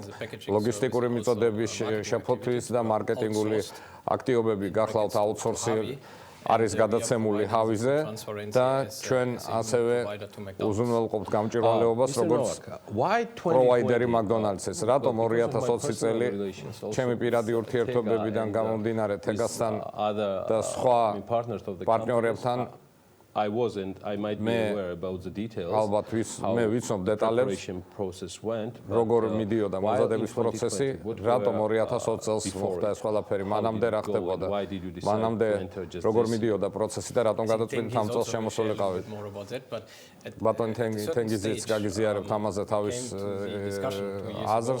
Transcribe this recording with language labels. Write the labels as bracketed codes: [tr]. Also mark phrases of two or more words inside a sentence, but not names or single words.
[ka] ლოგისტიკური მიწოდების შეფოთვის და მარკეტინგული აქტივობები გახლავთ აუთსორსი არის გადაცემული ჰავიზე და ჩვენ ასევე უზრუნველყოფთ გამჭირვალეობას როგორც პროვაიდერი მაკდონალდსის. რატომ 2020 წელი ჩემი პირადი ურთიერთობებიდან გამომდინარე თეგასთან და სხვა პარტნიორებთან [en] I wasn't. I might be aware about the details. [ka] ალბათ მე ვიცნობ დეტალებს, როგორ მიდიოდა მომზადების პროცესი, რატომ 2020 წელს მოხდა ეს ყველაფერი, მანამდე რა ხდებოდა, მანამდე როგორ მიდიოდა პროცესი და რატომ გადაწყვიტეთ ამ წელს შემოსულიყავით. ბატონ თენგიზიც გაგიზიარებთ ამაზე თავის აზრს.